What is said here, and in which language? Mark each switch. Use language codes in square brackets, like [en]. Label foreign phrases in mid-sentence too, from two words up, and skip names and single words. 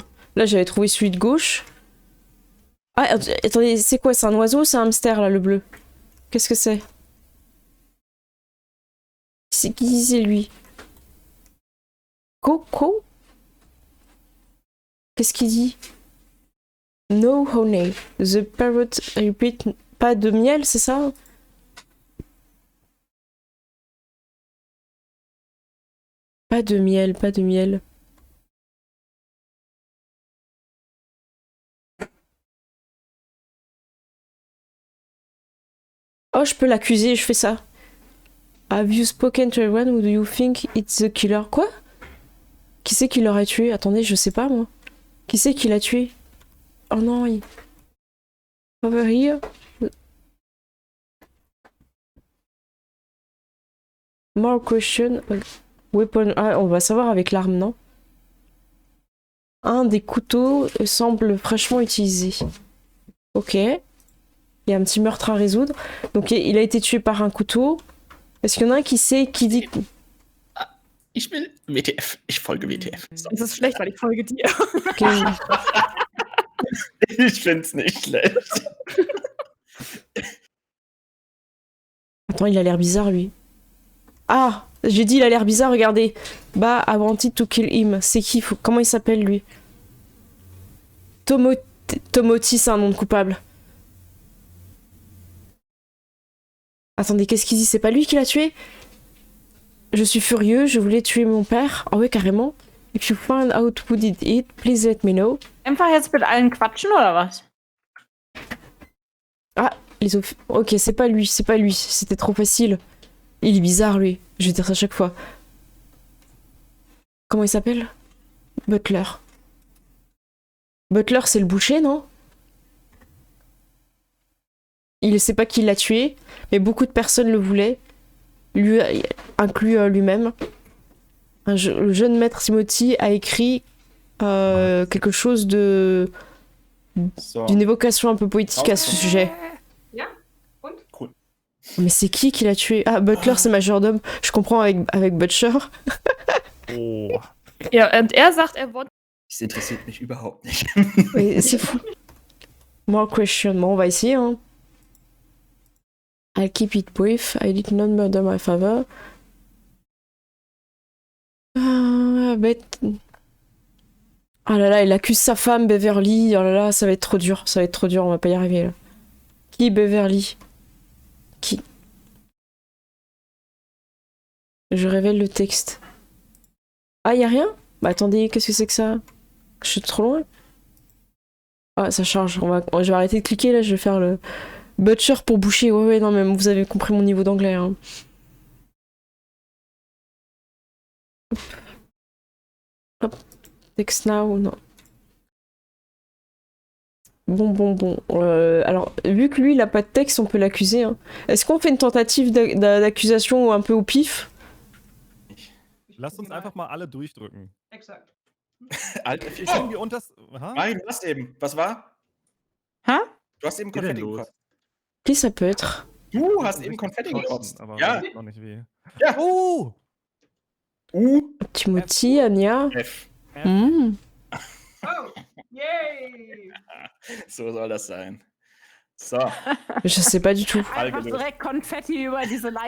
[fr] Là, j'avais trouvé celui de gauche. Ah, attendez, c'est quoi? C'est un oiseau ou c'est un hamster, là, le bleu? Qu'est-ce que c'est? Qui c'est lui? Coco? Qu'est-ce qu'il dit? [en] No honey. The parrot repeat. [fr] Pas de miel, c'est ça? Pas de miel, pas de miel. Oh, je peux l'accuser, je fais ça. [en] Have you spoken to everyone? Who do you think it's the killer? [fr] Quoi? Qui c'est qui l'aurait tué? Attendez, je sais pas moi. Qui c'est qui l'a tué? Oh non, il... [en] Over here. More question. Weapon. [fr] Ah, on va savoir avec l'arme, non? Un des couteaux semble fraîchement utilisé. Ok. Il y a un petit meurtre à résoudre. Donc il a été tué par un couteau. Est-ce qu'il y en a un qui sait qui dit... [de] Ich will WTF. Ich folge WTF. Das ist schlecht, weil ich folge dir. Okay. Ich find's nicht schlecht. [fr] Attends, il a l'air bizarre, lui. Ah, j'ai dit il a l'air bizarre, regardez. Bah, [en] I wanted to kill him. [fr] C'est qui? Comment il s'appelle, lui? Tomoti, c'est un nom de coupable. Attendez, qu'est-ce qu'il dit? C'est pas lui qui l'a tué? Je suis furieux, je voulais tuer mon père. Ah ouais, carrément. [en] If you find out who did it, please let me know. [de] Einfach jetzt mit allen quatschen oder was? [fr] Ah, ok, c'est pas lui, c'était trop facile. Il est bizarre, lui. Je vais dire ça à chaque fois. Comment il s'appelle? Butler. Butler, c'est le boucher, non? Il ne sait pas qui l'a tué, mais beaucoup de personnes le voulaient, lui, inclus lui-même. Le jeune maître Timothy a écrit quelque chose d'une évocation un peu poétique à ce sujet. Mais c'est qui l'a tué? Ah, Butler, c'est majordome. Je comprends avec Butcher. Oh. [de] Ja, und er sagt, er wollte. Das interessiert mich überhaupt nicht. [fr] Oui, c'est fou. [en] More question. [fr] Bon, on va essayer, hein. [en] I'll keep it brief. I did not murder my father. [fr] Oh là là, il accuse sa femme, Beverly. Oh là là, ça va être trop dur. Ça va être trop dur, on va pas y arriver, là. Qui, Beverly? Qui? Je révèle le texte. Ah, y a rien? Bah attendez, qu'est-ce que c'est que ça? Je suis trop loin? Ah, ça charge. Je vais arrêter de cliquer, là, je vais faire le... Butcher pour boucher. Ouais, non, mais vous avez compris mon niveau d'anglais, hein. Hop. [en] Text now, [fr] non. Bon. Alors, vu que lui, il a pas de texte, on peut l'accuser. Hein. Est-ce qu'on fait une tentative d'accusation un peu au pif? [de] Lasst uns einfach mal alle durchdrücken. Exakt. Alter, Irgendwie unters. Aha. Nein, du hast eben. Was war? Hä? Du hast eben Konfetti gekotzt. [fr] Qui ça peut être? [de] Du hast eben Konfetti gekotzt. Aber Ja. noch nicht weh. Ja. Timothy, Anya. F. Mmh. [en] Oh, yay! [de] So soll das sein. So. [fr] Je sais pas du tout. [de] Einfach direkt Konfetti über diese Leiche.